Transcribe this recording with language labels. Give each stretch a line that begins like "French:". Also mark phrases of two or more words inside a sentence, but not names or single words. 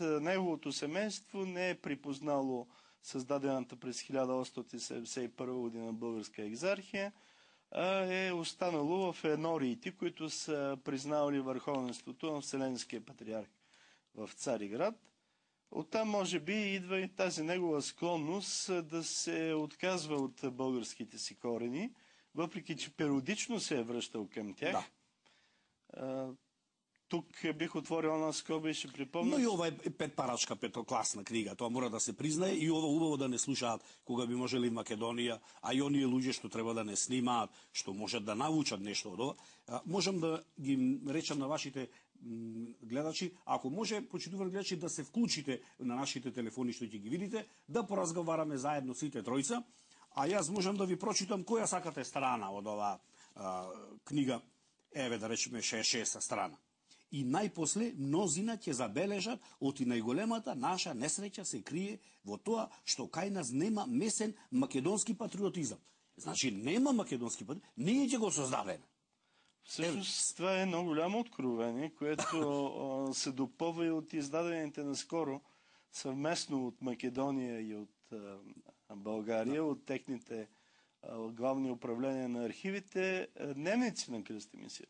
Bulgarian: неговото семейство не е припознало създадената през 1871 година българска екзархия, е останало в енориите, които са признавали върховенството на Вселенския патриарх в Цариград. Оттам може би идва и тази негова склонност да се отказва от българските си корени, въпреки че периодично се е връщал към тях. Да. Тук бих отворил една скоба и ще припомня.
Macedonian: Но и ова е петпарачка, петокласна книга. Тоа мора да се признае и ова убаво да не слушаат кога би можели в Македонија, а и оние луѓе што треба да не снимаат, што можат да научат нешто од ова. Можам да ги речам на вашите гледачи, ако може, почитувани гледачи, да се вклучите на нашите телефони што ќе ги видите, да поразговараме заедно сите тројца, а јас можам да ви прочитам која сакате страна од оваа книга, еве да речеме 66 страна. И најпосле мнозина ќе забележат оти најголемата наша несреќа се крие во тоа што кај нас нема месен македонски патриотизам. Значи нема македонски патриотизам, ние ќе го создадеме.
Bulgarian: Всъщност това е едно голямо откровение, което се допълва и от издадените наскоро съвместно от Македония и от България, от техните главни управления на архивите, дневници на Кръсте Мисирков.